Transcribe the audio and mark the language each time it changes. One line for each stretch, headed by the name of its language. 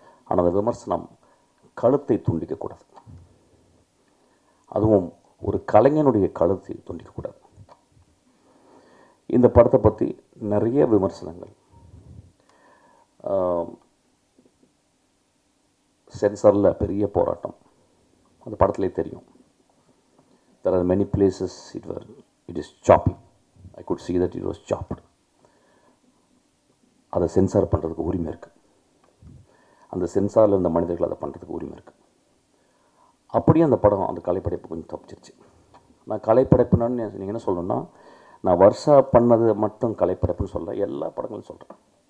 Tamil: ஆனால் அந்த விமர்சனம் கழுத்தை துண்டிக்கக்கூடாது. அதுவும் ஒரு கலைஞனுடைய கழுத்தை துண்டிக்கக்கூடாது. இந்த படத்தை பற்றி நிறைய விமர்சனங்கள், சென்சாரில் பெரிய போராட்டம், அந்த படத்துலேயே தெரியும்.
English: There are many places it is choppy. I could see that it was chopped.
Tamil: அதை சென்சார் பண்ணுறதுக்கு உரிமை இருக்குது. அந்த சென்சாரில் இருந்த மனிதர்கள் அதை பண்ணுறதுக்கு உரிமை இருக்குது. அப்படியே அந்த படம், அந்த கலைப்படைப்பு கொஞ்சம் தப்பிச்சிருச்சு. நான் கலைப்படைப்புன்னு நீங்கள் என்ன சொல்லணும்னா, நான் வருஷா பண்ணது மட்டும் கலைப்படைப்புன்னு சொல்ல, எல்லா படங்களும் சொல்கிறேன்.